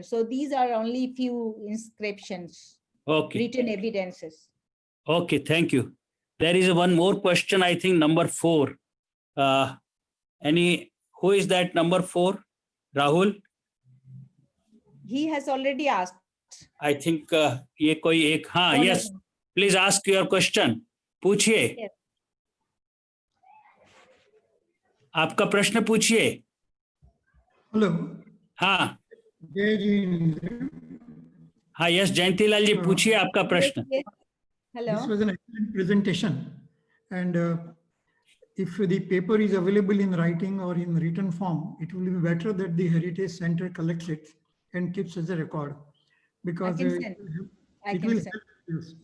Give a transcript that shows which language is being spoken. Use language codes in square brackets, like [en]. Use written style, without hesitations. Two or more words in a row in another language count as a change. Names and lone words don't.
[en] So these are only few inscriptions, written evidences. Okay, thank you. There is one more question, I think number 4. Who is that number 4? Rahul? He has already asked. I think [hi] ये कोई एक हाँ [en] No, no, yes no. please ask your question. [hi] पूछिए [en] Yes. [hi] आपका प्रश्न पूछिए. [en] हेलो. [hi] हाँ जय जिनेन्द्र. हाँ यस जयंतीलाल जी पूछिए आपका [en] Yes, [hi] प्रश्न. [en] yes. Hello. This was an excellent presentation, and if the paper is available in writing or in written form, it will be better that the Heritage Center collects it and keeps as a record, because can send. I it can will send. help us.